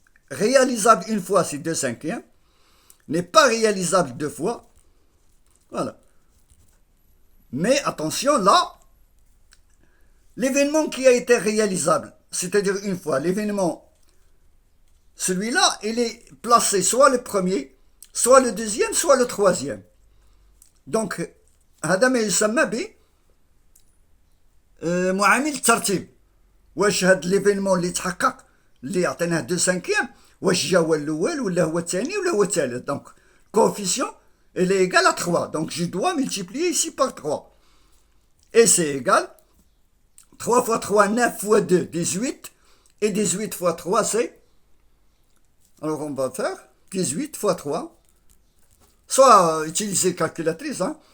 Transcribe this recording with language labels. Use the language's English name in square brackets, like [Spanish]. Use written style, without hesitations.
[French] Réalisable 1 fois, c'est 2 cinquièmes. N'est pas réalisable 2 fois. Voilà. Mais attention, là, l'événement qui a été réalisable, c'est-à-dire une fois, l'événement, celui-là, il est placé soit le premier, soit le deuxième, soit le troisième. [Arabic] Donc, هذا ما يسمى ب معامل الترتيب. واش هاد ليفينمون اللي تحقق اللي عطيناه 2/5 واش جا هو الاول ولا هو الثاني ولا هو الثالث. [French] Donc coefficient il est égal à 3, donc je dois multiplier ici par 3 et c'est égal 3 fois 3 9 fois 2 18 et 18 fois 3 c'est, alors on va faire 18 fois 3, soit utiliser calculatrice, hein.